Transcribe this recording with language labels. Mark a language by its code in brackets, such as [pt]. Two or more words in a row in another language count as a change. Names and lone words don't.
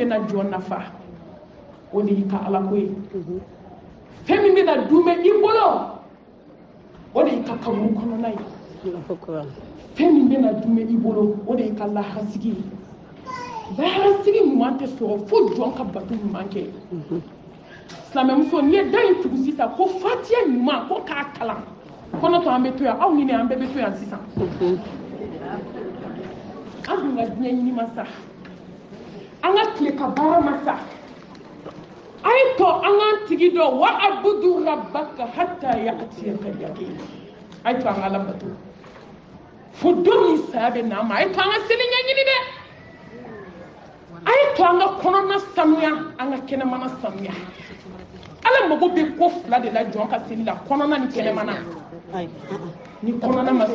[bm] bɛna jɔn nafa o de y'i ka ala ko ye fɛn min bɛna dunbɛ i bolo o de y'i ka kaburu kɔnɔna ye fɛn min bɛna dunbɛ i bolo o de y'i ka laharasigi ye laharasigi ɲuman tɛ sɔrɔ fo jɔn ka bato ɲuman kɛ silamɛmuso n'i ye da in tugu sisan ko fatiya ɲuman ko k'a kalan kɔnɔtɔ an bɛ to yan aw ni ne an bɛɛ bɛ to yan sisan an dun ka diɲɛ ɲini ma sa an ka tile ka baara ma sa a ye to an k'an tigi dɔn [ar] wa abudu rabbaka hatta ya'tiyaka al-yaqin [bm] a ye to an ka ala bato fo don min saya bɛ n'a ma a ye to an ka seli ɲɛɲini dɛ a ye to an ka kɔnɔna sanuya an ka kɛnɛmana sanuya ala mago bɛ ko fila de la jɔn ka seli la kɔnɔna ni kɛnɛmana ni kɔnɔna ma